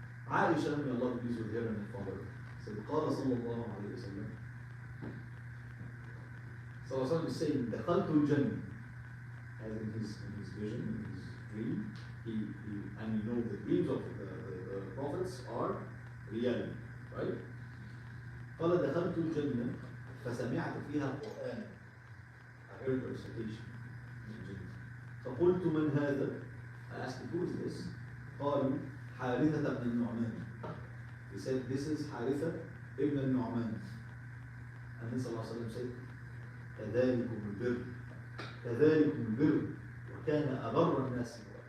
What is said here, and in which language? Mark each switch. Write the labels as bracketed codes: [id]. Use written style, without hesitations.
[en] Aisha, may Allah be pleased with her and her father, said, [ar] قال صلى الله عليه وسلم, [en] Sallallahu Alaihi Wasallam is saying, [ar] دخلت الجنة, [en] as in his vision, in his dream, and you know the dreams of the prophets are reality, right? [ar] قال دخلت الجنة فسمعت فيها القرآن. [en] I heard a recitation in the Jannah. [ar] فقلت من هذا? [en] I asked him, who is this? [ar] قالوا حارثة بن النعمان. [en] He said, this is Haritha ibn al-Nu'man. And then Sallallahu Alaihi Wasallam said, [ar] كذلكم البر كذلكم البر وكان أبر الناس بهم.